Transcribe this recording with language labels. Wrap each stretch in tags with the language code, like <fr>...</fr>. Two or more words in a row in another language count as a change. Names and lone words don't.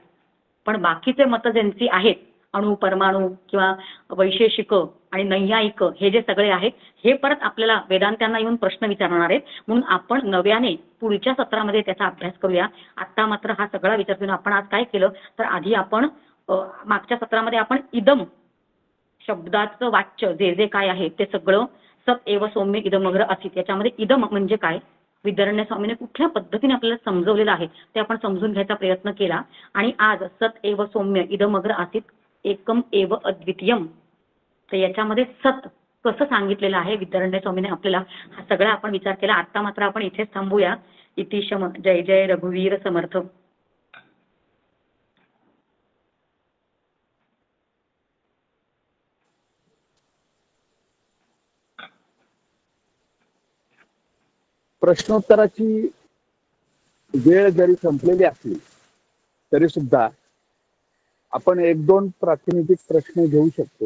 <mr>पण बाकीचे मतं ज्यांची आहेत, अणु, परमाणु किंवा वैशेषिक आणि नैयायिक, हे जे सगळे आहेत हे परत आपल्याला वेदांत्यांना येऊन प्रश्न विचारणार आहेत. म्हणून आपण नव्याने पुढच्या सत्रामध्ये त्याचा अभ्यास करूया. आता मात्र हा सगळा विचार करून आपण आज काय केलं, तर आधी आपण मागच्या सत्रामध्ये आपण इदम शब्दाचं वाच्य जे जे काय आहे ते सगळं</mr> <sa>सत एव सौम्य इदमग्र असित,</sa> <mr>याच्यामध्ये इदम म्हणजे काय, विद्यारण्य स्वामीने कुठल्या पद्धतीने आपल्याला समजवलेलं आहे ते आपण समजून घ्यायचा प्रयत्न केला. आणि आज</mr> <sa>सत एव सौम्य इदमग्र आसित एकम एव अद्वितीयम,</sa> <mr>तर याच्यामध्ये सत कसं सांगितलेलं आहे विद्यारण्य स्वामीने आपल्याला, हा सगळा आपण विचार केला. आता मात्र आपण इथेच थांबूया. इतिशम. जय जय रघुवीर समर्थ. प्रश्नोत्तराची वेळ जरी संपलेली असली तरी सुद्धा आपण 1-2 प्रातिनिधिक प्रश्न घेऊ शकतो.</mr>